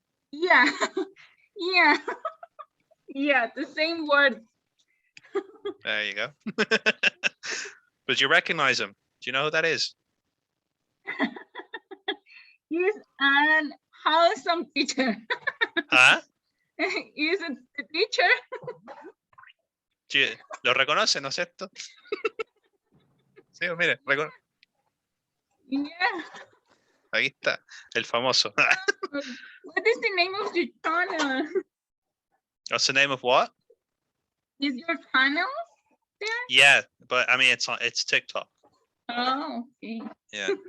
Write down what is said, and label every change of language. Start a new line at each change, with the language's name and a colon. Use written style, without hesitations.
English: Yeah. Yeah. Yeah, the same word. There you go. But you recognize him. Do you know who that is? He's an handsome teacher. Huh? He's a teacher.
Spanish: ¿Lo reconoce, no es cierto? Sí, mire,
English: Yeah.
Spanish: Ahí está, el famoso.
English: What is the name of your channel? What's the name of what? Is your channel there? Yeah, but I mean, it's TikTok. Oh, okay. Yeah.